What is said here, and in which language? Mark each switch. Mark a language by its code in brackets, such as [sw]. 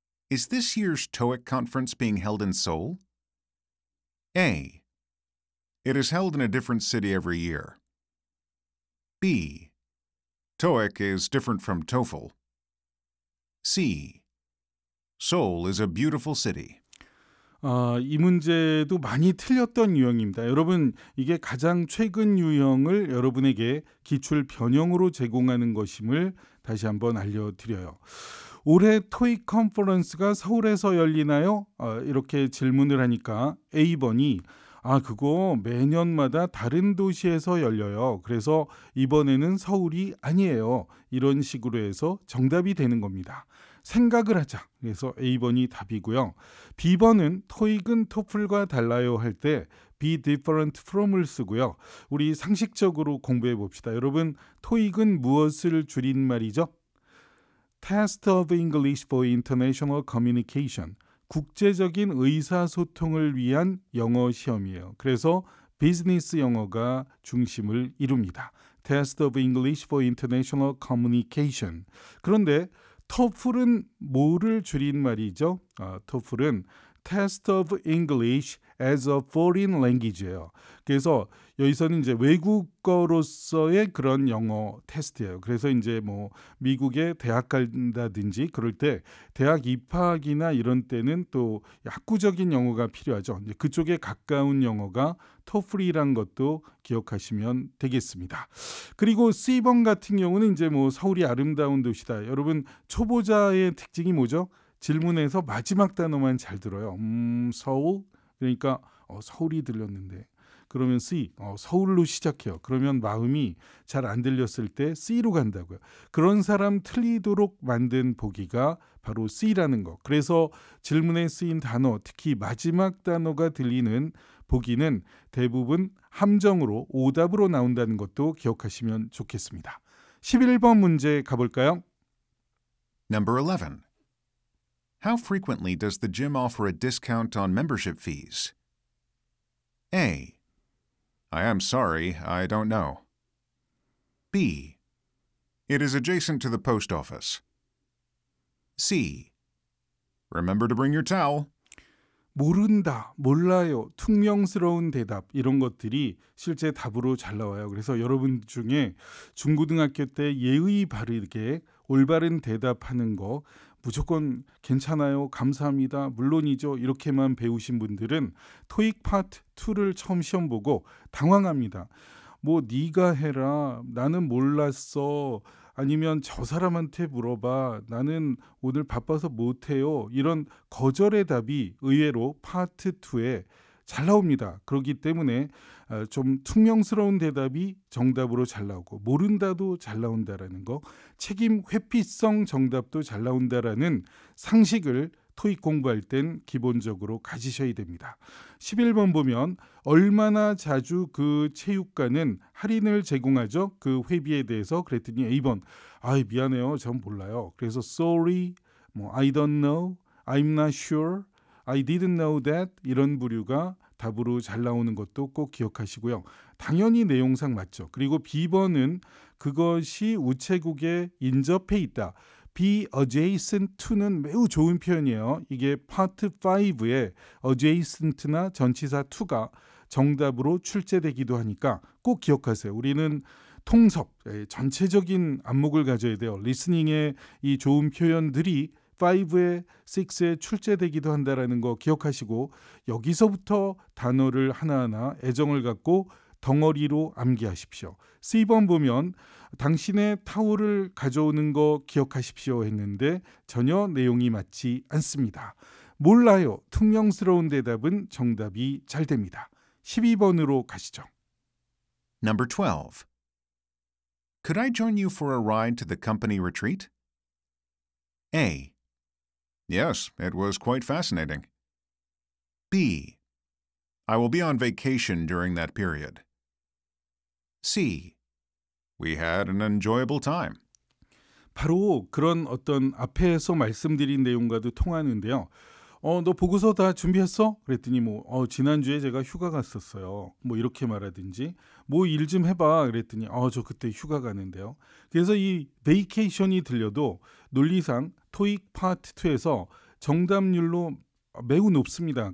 [en] Is this year's TOEIC conference being held in Seoul? A. It is held in a different city every year. B. TOEIC is different from TOEFL. C. Seoul is a beautiful city. [ko] 이 문제도 많이 틀렸던 유형입니다. 여러분, 이게 가장 최근 유형을 여러분에게 기출 변형으로 제공하는 것임을 다시 한번 알려드려요. 올해 토익 컨퍼런스가 서울에서 열리나요? 이렇게 질문을 하니까 A번이 그거 매년마다 다른 도시에서 열려요. 그래서 이번에는 서울이 아니에요. 이런 식으로 해서 정답이 되는 겁니다. 생각을 하자. 그래서 A번이 답이고요. B번은 토익은 토플과 달라요 할 때 [en] be different from [ko] 을 쓰고요. 우리 상식적으로 공부해 봅시다. 여러분, 토익은 무엇을 줄인 말이죠? [en] Test of English for International Communication. [ko] 국제적인 의사소통을 위한 영어 시험이에요. 그래서 비즈니스 영어가 중심을 이룹니다. [en] Test of English for International Communication. [ko] 그런데 TOEFL은 뭐를 줄인 말이죠? [en] TOEFL은 Test of English as a Foreign Language예요. [ko] 그래서 여기서는 이제 외국어로서의 그런 영어 테스트예요. 그래서 이제 뭐 미국에 대학 간다든지 그럴 때 대학 입학이나 이런 때는 또 학구적인 영어가 필요하죠. 이제 그쪽에 가까운 영어가 토플이란 것도 기억하시면 되겠습니다. 그리고 C번 같은 경우는 이제 뭐 서울이 아름다운 도시다. 여러분, 초보자의 특징이 뭐죠? 질문에서 마지막 단어만 잘 들어요. 서울? 그러니까 서울이 들렸는데. 그러면 C, 서울로 시작해요. 그러면 마음이 잘 안 들렸을 때 C로 간다고요. 그런 사람 틀리도록 만든 보기가 바로 C라는 거. 그래서 질문에 쓰인 단어, 특히 마지막 단어가 들리는 보기는 대부분 함정으로 오답으로 나온다는 것도 기억하시면 좋겠습니다. 11번 문제 가볼까요? [en] Number 11. How frequently does the gym offer a discount on membership fees? A. I am sorry, I don't know. B. It is adjacent to the post office. C. Remember to bring your towel. [ko] 모른다, 몰라요, 퉁명스러운 대답 이런 것들이 실제 답으로 잘 나와요. 그래서 여러분 중에 중고등학교 때 예의 바르게 올바른 대답하는 거 무조건 괜찮아요, 감사합니다, 물론이죠 이렇게만 배우신 분들은 토익 파트 2를 처음 시험 보고 당황합니다. 뭐 네가 해라, 나는 몰랐어, 아니면 저 사람한테 물어봐, 나는 오늘 바빠서 못해요, 이런 거절의 답이 의외로 파트 2에 잘 나옵니다. 그렇기 때문에 좀 퉁명스러운 대답이 정답으로 잘 나오고 모른다도 잘 나온다라는 거, 책임 회피성 정답도 잘 나온다라는 상식을 토익 공부할 땐 기본적으로 가지셔야 됩니다. 11번 보면 얼마나 자주 그 체육관은 할인을 제공하죠? 그 회비에 대해서 그랬더니 A번 미안해요, 전 몰라요. 그래서 [en] sorry, I don't know, I'm not sure, I didn't know that [ko] 이런 부류가 답으로 잘 나오는 것도 꼭 기억하시고요. 당연히 내용상 맞죠. 그리고 B번은 그것이 우체국에 인접해 있다. [en] be adjacent to [ko] 는 매우 좋은 표현이에요. 이게 파트 5에 adjacent나 전치사 to가 정답으로 출제되기도 하니까 꼭 기억하세요. 우리는 통섭, 전체적인 안목을 가져야 돼요. 리스닝의 이 좋은 표현들이 5에 6에 출제되기도 한다라는 거 기억하시고 여기서부터 단어를 하나하나 애정을 갖고 덩어리로 암기하십시오. C번 보면 당신의 타올을 가져오는 거 기억하십시오 했는데 전혀 내용이 맞지 않습니다. 몰라요, 퉁명스러운 대답은 정답이 잘 됩니다. 12번으로 가시죠. [en] Number 12. Could I join you for a ride to the company retreat? A. Yes, it was quite fascinating. B. I will be on vacation during that period. C. We had an enjoyable time. [ko] 바로 그런 어떤 앞에서 말씀드린 내용과도 통하는데요. 너 보고서 다 준비했어? 그랬더니 지난주에 제가 휴가 갔었어요. 이렇게 말하든지 일 좀 해봐. 그랬더니 저 그때 휴가 가는데요. 그래서 이 베이케이션이 들려도 논리상 토익 파트 2에서 정답률로 매우 높습니다.